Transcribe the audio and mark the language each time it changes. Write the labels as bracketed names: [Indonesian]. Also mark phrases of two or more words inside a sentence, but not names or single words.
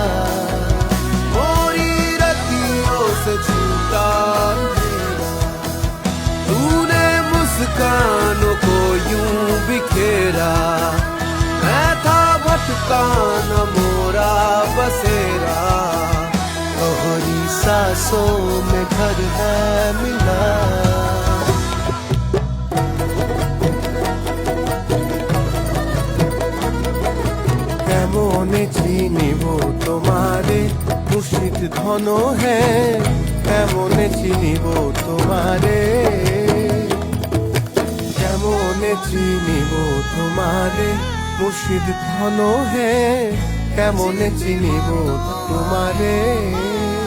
[Hindi] मोरी रतियों से झूठा अंधेरा, तूने मुस्कानों को यूं बिखेरा, मैं था भटका न मोरा बसेरा, तोहरी सांसों में घर है मिला। [Bangla] কেমনে চিনিব তোমারে মুর্শিদ ধন হে, কেমনে চিনিব তোমারে, কেমনে চিনিব তোমারে মুর্শিদ ধন হে, কেমনে চিনিব তোমারে।